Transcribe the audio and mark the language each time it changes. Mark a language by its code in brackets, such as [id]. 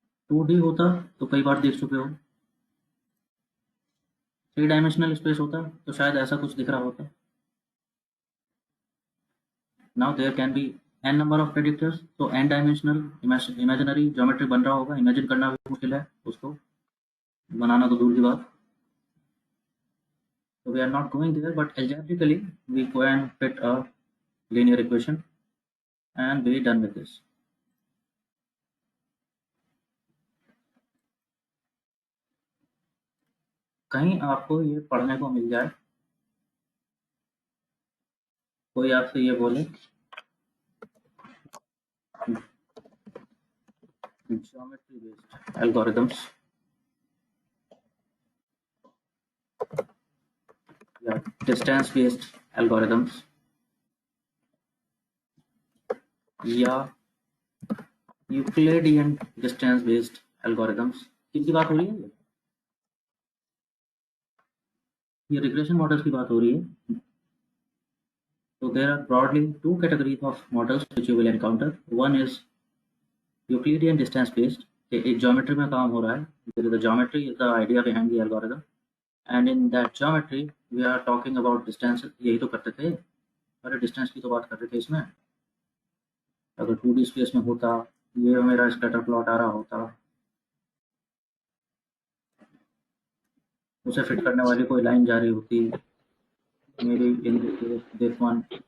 [hi] To D होता तो कई बार देख चुके हो, थ्री डायमेंशनल स्पेस होता तो शायद ऐसा कुछ दिख रहा होता। [en] now there can be n number of predictors, तो n dimensional imaginary geometry [hi] बन रहा होगा। इमेजिन करना भी मुश्किल है, उसको बनाना तो दूर की बात। [en] So we are not going there, but algebraically we go and fit a linear equation and be done with this. [hi] कहीं आपको ये पढ़ने को मिल जाए, कोई आपसे ये बोले [en] geometry based algorithms [hi] या [en] distance based algorithms [hi] या यूक्लिडियन distance based algorithms, किनकी बात हो रही है? ये रिग्रेशन मॉडल्स की बात हो रही है। [en] So there are broadly two categories of models which you will encounter. One is Euclidean distance based, [hi] एक ज्योमेट्री में काम हो रहा है। [en] The geometry is the idea behind the algorithm, and in that geometry we are talking about distance। [hi] यही तो करते थे, अरे डिस्टेंस की तो बात कर रहे थे इसमें। अगर 2D स्पेस में होता, ये मेरा स्कैटर प्लॉट आ रहा होता, उसे फिट करने वाली कोई लाइन जा रही होती मेरी [en] In this one.